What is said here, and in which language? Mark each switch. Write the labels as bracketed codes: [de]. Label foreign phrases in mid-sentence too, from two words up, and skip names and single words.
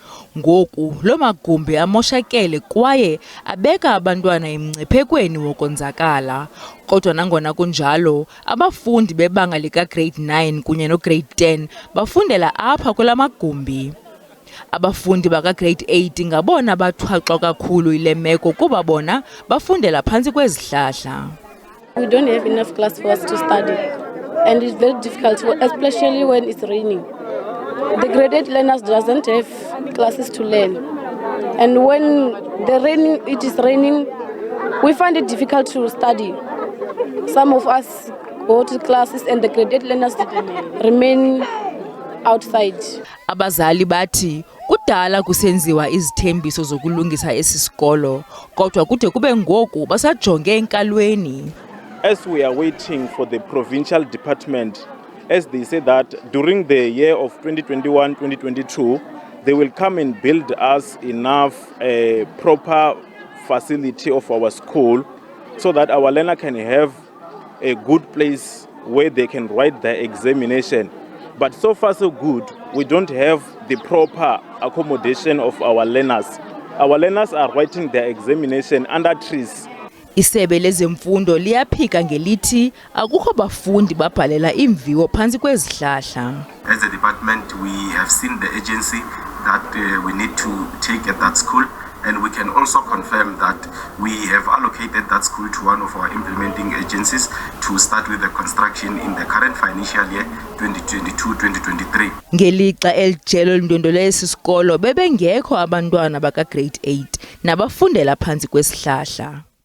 [xh] Ngoku lo magumbi amoshakele kwaye abeka abantwana emngciphekweni wokonzakala. Kodwa nangona kunjalo, abafundi bebanga lika-grade 9 kunye no-grade 10 bafundela apha kula magumbi. Abafundi baka-grade 8 ngabona bathwaxwa kakhulu yile meko kuba bona bafundela phantsi kwezihlahla. [en] We don't have enough class for us to study, and it's very difficult, especially when it's raining. The graded learners doesn't have classes to learn, and when it is raining, we find it difficult to study. Some of us go to classes and the graded learners remain outside. [xh] Abazali bathi kudala kusenziwa izithembiso zokulungisa esisikolo, kodwa kude kube ngoku basajonge enkalweni. [en] As we are waiting for the provincial department, as they say that during the year of 2021-2022, they will come and build us enough proper facility of our school so that our learner can have a good place where they can write their examination. But so far so good, we don't have the proper accommodation of our learners. Our learners are writing their examination under trees. [xh] Isebe lezemfundo liyaphika ngelithi akukho bafundi babhalela iimviwo phantsi kwezihlahla. [en] As a department, we have seen the agency that we need to take at that school, and we can also confirm that we have allocated that school to one of our implementing agencies to start with the construction in the current financial year 2022-2023. [xh] Ngelixa elijelo lindondole esisikolo bebengekho abantwana baka-grade 8 nabafundela phantsi kwesihlahla.